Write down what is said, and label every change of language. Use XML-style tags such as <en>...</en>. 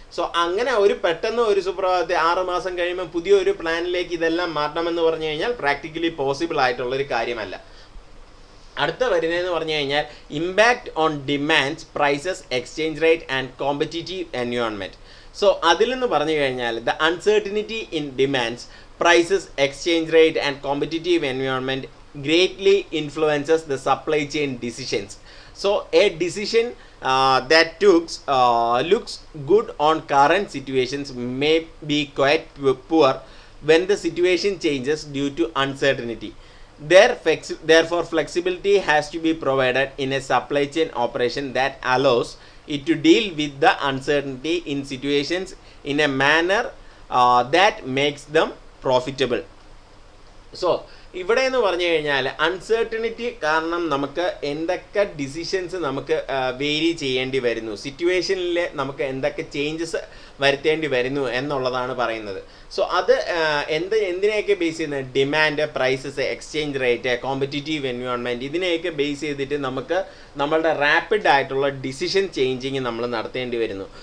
<ml>So അങ്ങനെ ഒരു പെട്ടെന്ന് ഒരു സുപ്രഭാതത്തിൽ 6 മാസം കഴിയുമ്പോൾ പുതിയൊരു പ്ലാനിലേക്ക് ഇതെല്ലാം മാറ്റണമെന്ന് പറഞ്ഞു കഴിഞ്ഞാൽ പ്രാക്ടിക്കലി പോസിബിൾ ആയിട്ടുള്ളൊരു കാര്യമല്ല. അടുത്ത വരുന്നതെന്ന് പറഞ്ഞു കഴിഞ്ഞാൽ</ml> <en>Impact on demands, prices, exchange rate and competitive environment. So</en> <ml>അതിലെന്ന് പറഞ്ഞു കഴിഞ്ഞാൽ</ml> <en>The uncertainty in demands, prices, exchange rate and competitive environment greatly influences the supply chain decisions. So a decision that looks good on current situations may be quite poor when the situation changes due to uncertainty. Therefore flexibility has to be provided in a supply chain operation that allows it to deal with the uncertainty in situations in a manner that makes them profitable.</en> <ml>So ഇവിടെ എന്ന് പറഞ്ഞു കഴിഞ്ഞാൽ uncertainty കാരണം നമുക്ക് എന്തൊക്കെ decisions നമുക്ക് vary ചെയ്യേണ്ടി വരുന്നു, സിറ്റുവേഷനിൽ നമുക്ക് എന്തൊക്കെ ചേഞ്ചസ് വരുത്തേണ്ടി വരുന്നു എന്നുള്ളതാണ് പറയുന്നത്. സോ അത് എന്തിനെയൊക്കെ ബേസ് ചെയ്യുന്നത്? Demand, prices, exchange rate, competitive environment, ഇതിനെയൊക്കെ ബേസ് ചെയ്തിട്ട് നമുക്ക് നമ്മളുടെ റാപ്പിഡ് ആയിട്ടുള്ള ഡിസിഷൻ ചേഞ്ചിങ് നമ്മൾ നടത്തേണ്ടി വരുന്നു.</ml>